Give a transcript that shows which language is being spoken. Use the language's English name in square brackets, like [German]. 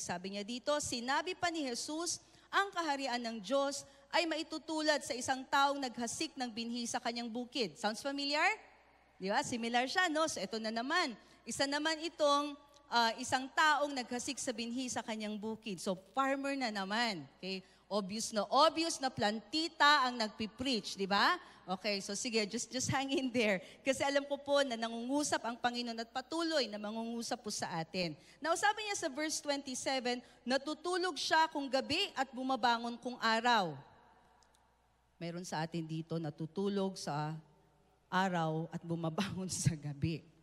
[Filipino] Sabi niya dito, sinabi pa ni Jesus, ang kaharian ng Diyos ay maitutulad sa isang taong naghasik ng binhi sa kanyang bukid. [English] Sounds familiar? [Filipino] Di ba? Similar siya, no? So, ito na naman. Isa naman itong isang taong naghasik sa binhi sa kanyang bukid. So, farmer na naman. Okay? Obvious na plantita ang nagpipreach, di ba? [English] Okay, so sige, just hang in there. [Filipino] Kasi alam ko po na nangungusap ang Panginoon at patuloy na mangungusap po sa atin. Now, sabi niya sa verse 27, natutulog siya kung gabi at bumabangon kung araw. Meron sa atin dito, natutulog sa araw at bumabangon sa gabi.